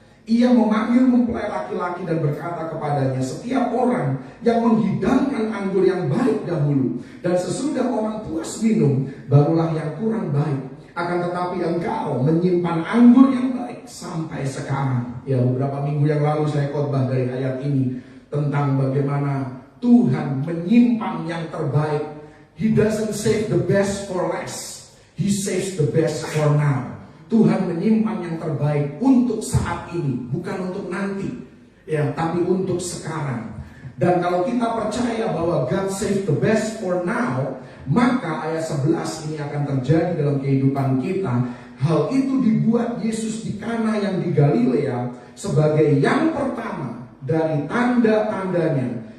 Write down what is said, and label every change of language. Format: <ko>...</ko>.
<id>Ia memanggil mempelai laki-laki dan berkata kepadanya, setiap orang yang menghidangkan anggur yang baik dahulu, dan sesudah orang puas minum, barulah yang kurang baik. Akan tetapi engkau menyimpan anggur yang baik sampai sekarang. Ya, beberapa minggu yang lalu saya khotbah dari ayat ini tentang bagaimana Tuhan menyimpan yang terbaik.</id> <en>He doesn't save the best for last. He saves the best for now.</en> <id>Tuhan menyimpan yang terbaik untuk saat ini, bukan untuk nanti, ya, tapi untuk sekarang. Dan kalau kita percaya bahwa</id> <en>God save the best for now,</en> <id>maka ayat 11 ini akan terjadi dalam kehidupan kita. Hal itu dibuat Yesus di Kana yang di Galilea sebagai yang pertama dari tanda-tandanya.</id>